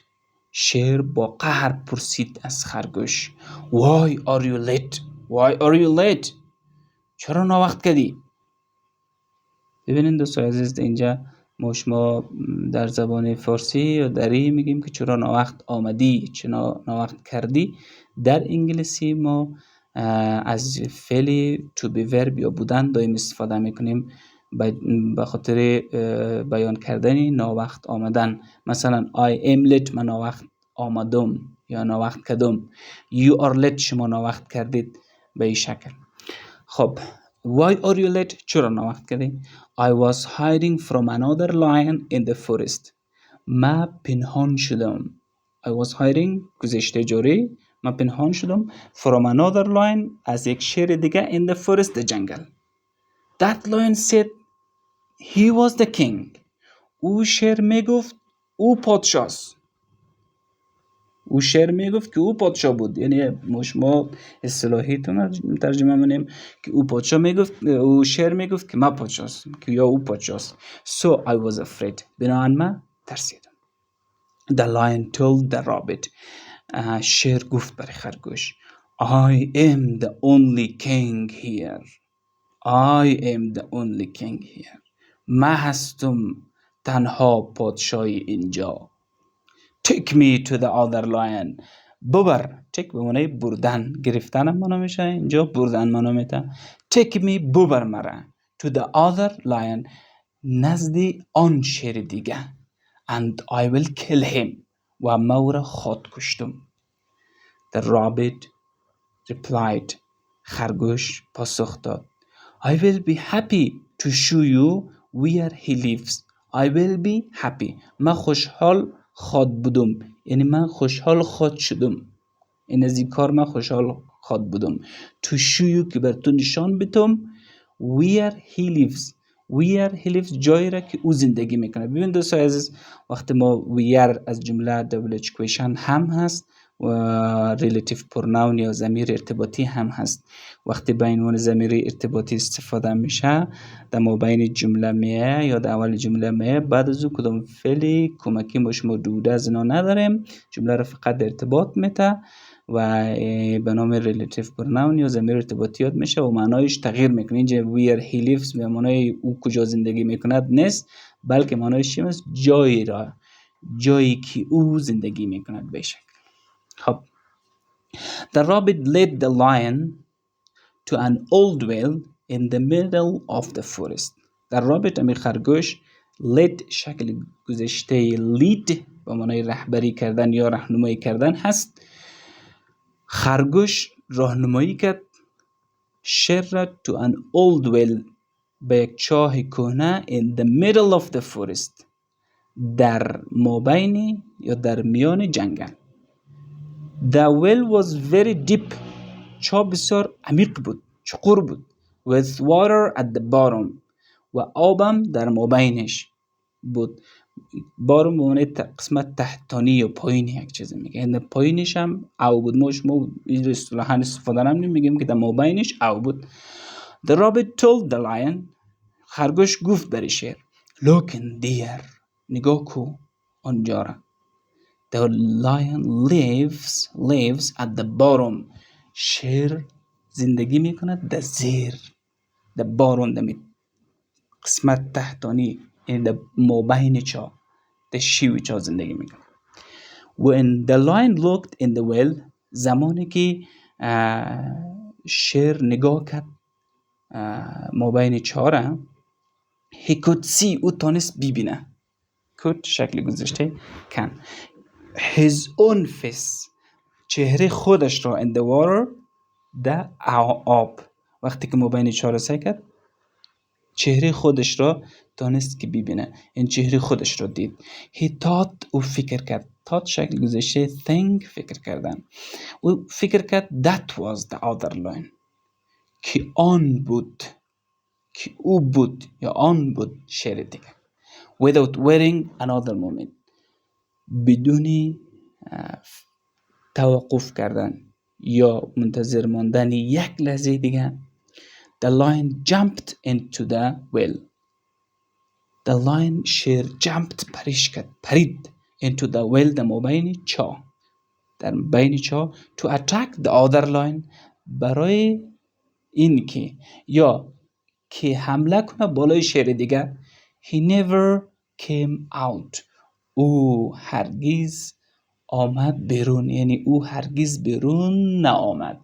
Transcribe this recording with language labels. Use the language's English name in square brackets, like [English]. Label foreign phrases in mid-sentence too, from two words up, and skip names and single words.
[Persian] شیر با قهر پرسید از خرگوش [English] Why are you late? [Persian] چرا ناوقت کردی؟ ببینید دوستان عزیز اینجا ما شما در زبان فارسی یا دری میگیم که چرا ناوقت آمدی چرا ناوقت کردی. در انگلیسی ما از فعل [English] to be verb [Persian] یا بودن دائم استفاده میکنیم به خاطر بیان کردن ناوقت آمدن. مثلا [English] I am late [Persian] من ناوقت آمدم یا ناوقت کردم. [English] You are late [Persian] شما ناوقت کردید به این شکل. خب [English] Why are you late [Persian] چرا ناوقت کردی؟ [English] I was hiding from another lion in the forest. [Persian] من پنهان شدم. [English] I was hiding [Persian] گذشته جاری من پنهان شدم [English] from another lion [Persian] از یک شیر دیگه [English] in the forest [Persian] جنگل. [English] That lion said he was the king. [Persian] او شیر میگفت او پادشاست. او شیر میگفت که او پادشاه بود. یعنی ما اصطلاحی ترجمه منیم که او پادشاه میگفت او شیر میگفت که من پادشاستم که یا او پادشاست. [English] So I was afraid. [Persian] بنابراین من ترسیدم. [English] The lion told the rabbit. [Persian] شیر گفت برای خرگوش [English] I am the only king here. I am the only king here. [Persian] من هستم تنها پادشاهی اینجا. [English] Take me to the other lion. [Persian] ببر. take به معنی بردن گرفتن معنا میشه اینجا بردن معنا میده. [English] Take me [Persian] ببر مرا [English] to the other lion [Persian] نزد آن شیر دیگه. [English] And I will kill him [Persian] و ما او را خود کشتم. [English] The rabbit replied. [Persian] خرگوش پاسخ داد. [English] I will be happy to show you where he lives. I will be happy. [Persian] من خوشحال خود بودم. یعنی من خوشحال خود شدم. این از این کار من خوشحال خواد بودم. [English] To show you [Persian] که بر تو نشان بدم [English] where he lives [Persian] جایی را که او زندگی میکنه. ببین دوستان عزیز، وقتی ما where از جمله [English] double question [Persian] هم هست و [English] relative pronoun [Persian] یا ضمیر ارتباطی هم هست. وقتی به عنوان ضمیر ارتباطی استفاده میشه در مابین جمله میه یا در اول جمله میه، بعد از او کدام فعل کمکی ما شما دوده از اینا نداریم، جمله را فقط ارتباط میده و به نام [English] relative pronoun [Persian] یا ضمیر ارتباطی یاد میشه و معنایش تغییر میکنه. اینجا [English] where he lives [Persian] به معنای او کجا زندگی میکند نیست، بلکه معنایش چی است؟ جایی که او زندگی میکند. بشک خب [English] The rabbit led the lion to an old well in the middle of the forest. The rabbit [Persian] امی خرگوش led شکل گذشته lead به معنای رهبری کردن یا راهنمایی کردن هست. خرگوش راهنمایی کرد شیر را [English] to an old well [Persian] به یک چاه کهنه [English] in the middle of the forest [Persian] در مابین یا در میان جنگل. [English] The well was very deep. [Persian] چاه بسیار عمیق بود، چقور بود. [English] With water at the bottom. [Persian] و آبم در مابینش بود. بارم به معنی قسمت تحتانی یا پایینی یک چیزی میگه. این پایینش هم آب بود. ما این اصطلاحاً استفاده نمی‌کنیم، میگیم که در مابینش آب بود. [English] The rabbit told the lion. [Persian] خرگوش گفت بر شیر. [English] Look in there. [Persian] نگاه کو آنجا را. [English] The lion lives at the bottom. [Persian] شیر زندگی میکند در زیر. [English] The bottom [Persian] در قسمت تحتانی، این در مابین چاه، در شیوی چاه زندگی میکند. [English] When the lion looked in the well [Persian] زمانی که شیر نگاه کرد مابین چاه را [English] he could see [Persian] او تانست ببینه. could شکل گذاشته can [English] his own face [Persian] چهره خودش را [English] in the water [Persian] در آب. وقتی که مابین چاه را سعی کرد چهره خودش را تانست که ببینه. این چهره خودش را دید. [English] he thought [Persian] او فکر کرد. thought شکل گذاشته think فکر کردن. او فکر کرد [English] that was the other lion [Persian] که آن بود، که او بود یا آن بود شیر دیگه. [English] without waiting another moment [Persian] بدون توقف کردن یا منتظر ماندن یک لحظه دیگه [English] the lion jumped into the well. the lion [Persian] شیر jumped پرید [English] into the well [Persian] در مابین چاه، در بین چاه [English] to attack the other lion [Persian] برای این که یا که حمله کنه بالای شیر دیگه. [English] he never came out [Persian] او هرگز آمد بیرون، یعنی او هرگز بیرون نآمد.